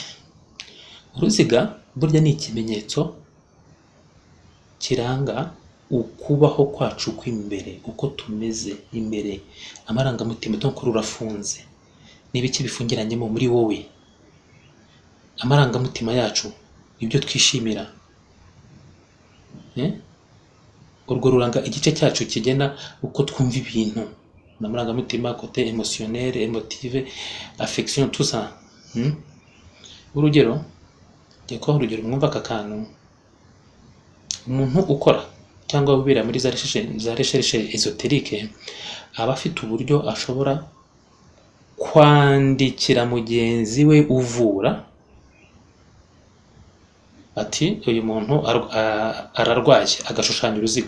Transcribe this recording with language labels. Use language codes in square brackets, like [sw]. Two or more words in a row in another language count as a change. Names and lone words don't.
[rw] Uruziga burya ni ikimenyetso kiranga ukubaho kwacu kw'imbere, uko tumeze imbere, amarangamutima donc rurafunze. N'ibiki bifungiranyemo muri wowe, amarangamutima yacu, ibyo twishimira, urwo ruranga igice cyacu kigena uko twumva ibintu, n'amarangamutima [fr] côté émotionnel, émotive, affection, tout ça. [rw] Urugero mwumva aka kantu, umuntu ukora cyangwa ubira muri za [fr] recherche ésotérique [rw] aba afite uburyo ashobora kwandikira mugenzi we uvura ati uyu muntu ararwaye, agashushanya uruziga.